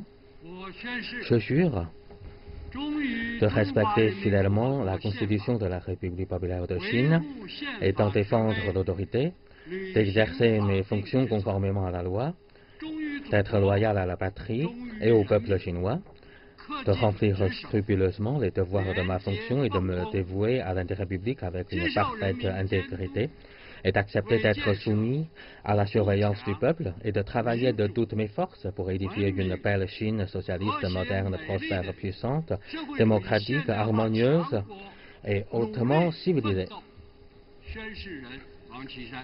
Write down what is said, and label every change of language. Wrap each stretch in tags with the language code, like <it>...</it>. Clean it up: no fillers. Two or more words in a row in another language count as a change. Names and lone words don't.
<zh>我宣誓。</zh> <fr>Je jure</fr> <zh>忠于</zh> <fr>de</fr> <zh>中华</zh> <fr>respecter</fr> <zh>人民共和</zh> <fr>fidèlement la</fr> <zh>国宪法</zh> <fr>Constitution de la République populaire de</fr> <zh>维</zh> <fr>Chine</fr> <zh>护宪</zh> <fr>et</fr> <zh>法</zh> <fr>d'en</fr> <zh>权</zh> <fr>défendre</fr> <zh>威</zh> <fr>l'autorité,</fr> <zh>履行</zh> <fr>d'exercer</fr> <zh>法</zh> <fr>mes</fr> <zh>定</zh> <fr>fonctions</fr> <zh>职责</zh> <fr>conformément à la loi,</fr> <zh>忠于祖</zh> <fr>d'être</fr> <zh>国</zh> <fr>loyal à la patrie et au peuple chinois,</fr> <zh>恪</zh> <fr>de</fr> <zh>尽</zh> <fr>remplir</fr> <zh>职守</zh> <fr>scrupuleusement les devoirs de ma fonction et de me dévouer à l'intérêt public avec une parfaite intégrité, et d'accepter d'être soumis à la surveillance du peuple et de travailler de toutes mes forces pour édifier une belle Chine socialiste, moderne, prospère, puissante, démocratique, harmonieuse et hautement civilisée.</fr> <zh>宣誓人王岐山。</zh>